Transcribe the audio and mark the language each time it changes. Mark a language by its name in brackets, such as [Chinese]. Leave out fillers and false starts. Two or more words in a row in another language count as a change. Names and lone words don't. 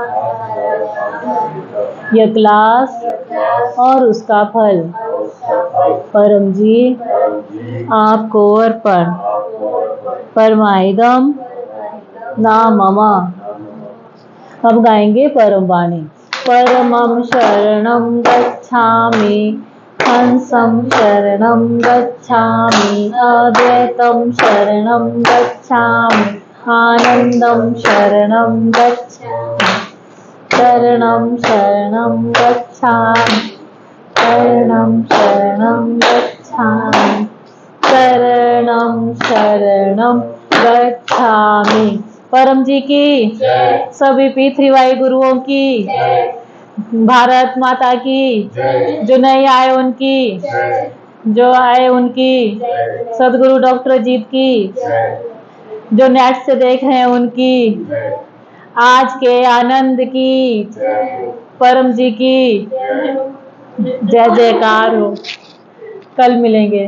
[Hindi] यह क्लास और उसका फल परम जी आपको अर्पण। [Sanskrit] परमाइदम ना मम। [Hindi] अब गाएंगे परम वाणी। [Sanskrit] परमं शरणं गच्छामि, हंसं शरणं गच्छामि, अद्वैतं शरणं गच्छामि, आनंदं शरणं गच्छामि, शरणं शरणं गच्छामि, शरणं शरणं गच्छामि, शरणं शरणं गच्छामि। [Hindi] परम जी की, सभी P3Y गुरुओं की, भारत माता की, जो नए आए उनकी, जो आए उनकी, सदगुरु डॉक्टर अजीत की, जो नेट से देख रहे हैं उनकी, आज के आनंद की, परम जी की जय जयकार हो।